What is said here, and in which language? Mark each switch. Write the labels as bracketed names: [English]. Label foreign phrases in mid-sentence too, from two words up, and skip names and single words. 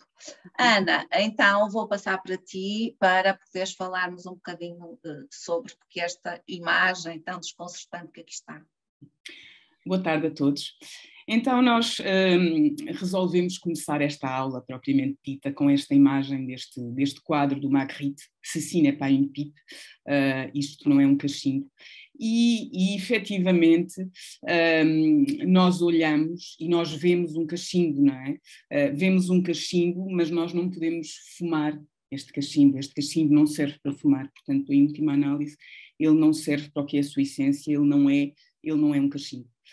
[Portuguese] Ana, então vou passar para ti para poderes falarmos um bocadinho sobre porque esta imagem tão desconcertante que aqui está. Boa tarde a todos. Então nós resolvemos começar esta aula propriamente dita com esta imagem deste quadro do Magritte, Ceci n'est pas une pipe, isto não é um cachimbo, e efetivamente nós olhamos e nós vemos um cachimbo, não é? Vemos um cachimbo, mas nós não podemos fumar este cachimbo não serve para fumar, portanto, em última análise, ele não serve para o que é a sua essência, ele não é um cachimbo.